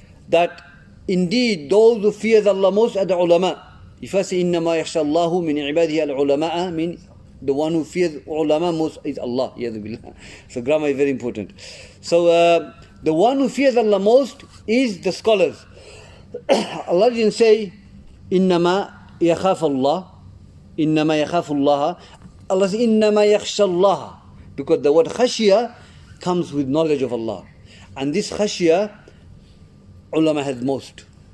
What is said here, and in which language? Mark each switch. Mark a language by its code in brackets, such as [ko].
[en] That indeed those who fear Allah most are the ulama. If I say [ar] إِنَّمَا يَخْشَى اللَّهُ مِنْ عِبَادِهِ الْعُلَمَاء, [en] mean the one who fears ulama most is Allah. So grammar is very important. So the one who fears Allah most is the scholars. Allah didn't say [ar] إِنَّمَا يَخَافَ اللَّهِ إِنَّمَا يَخَافُ اللَّهَ. [en] Allah says [ar] إِنَّمَا يَخْشَى اللَّهَ, [en] because the word khashiyah comes with knowledge of Allah. And this khashiyah, ulama has most.